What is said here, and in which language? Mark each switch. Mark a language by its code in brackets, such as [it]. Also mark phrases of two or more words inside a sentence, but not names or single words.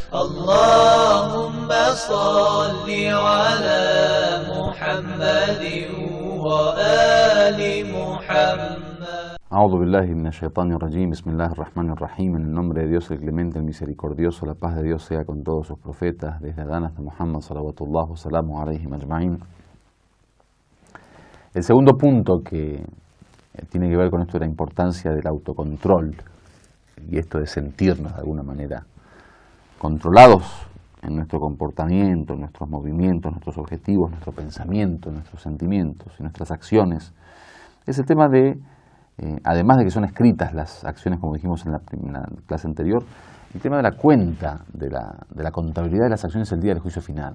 [ar] اللهم صل على محمد وآل محمد. أعوذ بالله من الشيطان الرجيم. بسم الله الرحمن الرحيم. [es] En el nombre de Dios, el clemente, el misericordioso, la paz de Dios sea con todos sus profetas, desde Adán hasta Muhammad, [ar] صلوات الله، سلامه عليهم أجمعين. [es] El segundo punto que tiene que ver con esto de la importancia del autocontrol y esto de sentirnos de alguna manera controlados en nuestro comportamiento, en nuestros movimientos, nuestros objetivos, nuestro pensamiento, nuestros sentimientos y nuestras acciones, es el tema de además de que son escritas las acciones, como dijimos en la clase anterior, el tema de la cuenta, de la contabilidad de las acciones el día del juicio final.